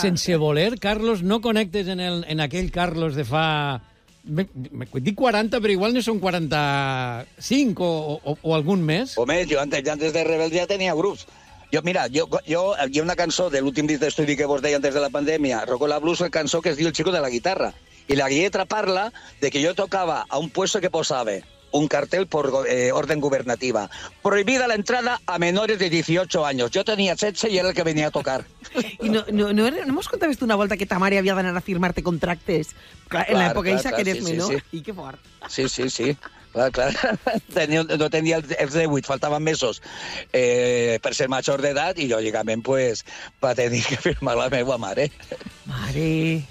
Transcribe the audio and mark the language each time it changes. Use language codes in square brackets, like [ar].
[ca] Sense voler, Carlos, no connectes en aquell Carlos de fa... Dic 40, però igual no són 45 o algun més. O més, jo antes de Rebels ja tenia grups. Jo, mira, hi ha una cançó de l'últim disc d'estudi que vos deia antes de la pandèmia, Rocco la Blues, el cançó que es diu El Chico de la Guitarra. I la lletra parla de que jo tocava a un puesto que posava un cartel [es] por orden gubernativa. Prohibida la entrada a menores de 18 años. Yo tenía 16 y era el que venía a tocar. [ca] I no m'has contat una volta que ta mare havia d'anar a firmar-te contractes? Clar, en l'època ixa que eres menor. Sí. I que fort. Sí. Clar. No tenia els 18, faltaven mesos per ser major d'edat i, lògicament, pues, va tenir que firmar la meva mare. Mare...